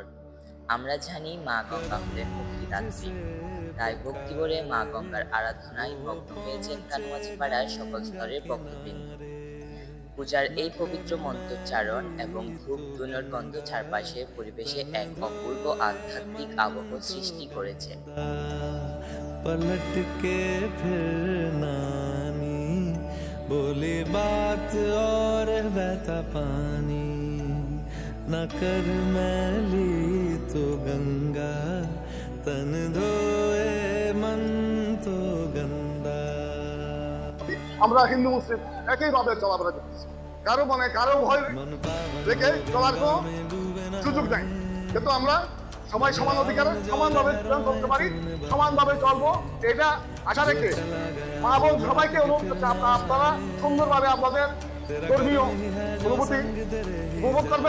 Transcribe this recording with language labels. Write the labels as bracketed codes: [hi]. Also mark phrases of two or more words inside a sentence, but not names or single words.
[bn] আমরা জানি মা গঙ্গা হলেন মুক্তিদাত্রী, তাই ভক্তি ভরে মা গঙ্গার আরাধনায় মগ্ন হয়েছেন কানুমাঝি পাড়ার সকল স্তরের ভক্তবৃন্দ। পূজার এই পবিত্র মন্ত্রোচ্চারণ এবং ধূপ ধুনোর গন্ধ চারপাশে পরিবেশে এক অপূর্ব আধ্যাত্মিক আবহ সৃষ্টি করেছে। [hi] बोले बात और बहता पानी न कर मैली तो गंगा तन धोए मन तो गंदा। [bn] আমরা হিন্দু মুসলিম একইভাবে চলাফেরা করতেছি, কারো কারো ভয় রেখে চলার কোনো সুযোগ নেই। কিন্তু আমরা সবাই সমান অধিকারে সমানভাবে চলতে পারি, সমানভাবে চলবো, এটা আশা রেখে মা বোন সবাইকে অনুরোধ করছে আপনারা সুন্দরভাবে আপনাদের ধর্মীয় অনুভূতি উপভোগ করবেন।